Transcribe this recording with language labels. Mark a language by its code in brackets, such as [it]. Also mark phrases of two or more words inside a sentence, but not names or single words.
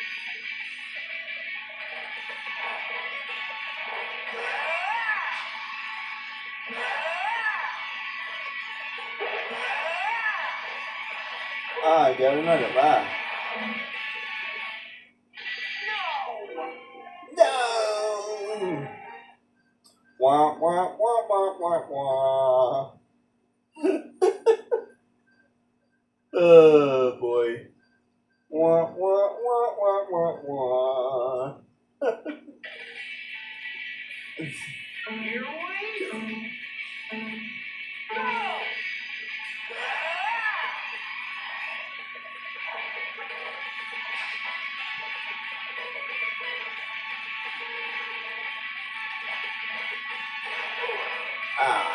[en] Ah, I got another. Ah. No! Wah, wah, wah, wah, wah, wah. Oh, boy. Wah, wah, wah, wah, wah, wah. Here we go! Ah.